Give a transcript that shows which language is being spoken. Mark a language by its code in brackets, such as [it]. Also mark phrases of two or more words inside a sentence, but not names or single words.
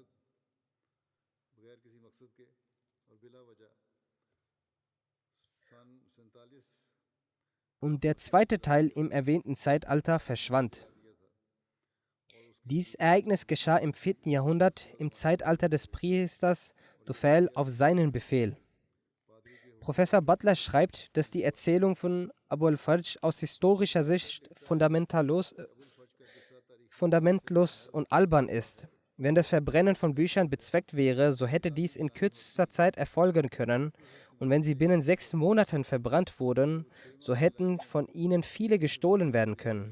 [de] Und der 2. Teil im erwähnten Zeitalter verschwand. Dieses Ereignis geschah im 4. Jahrhundert im Zeitalter des Priesters Tufail auf seinen Befehl. Professor Butler schreibt, dass die Erzählung von Abu al-Fajr aus historischer Sicht fundamentlos und albern ist. Wenn das Verbrennen von Büchern bezweckt wäre, so hätte dies in kürzester Zeit erfolgen können, und wenn sie binnen 6 Monaten verbrannt wurden, so hätten von ihnen viele gestohlen werden können.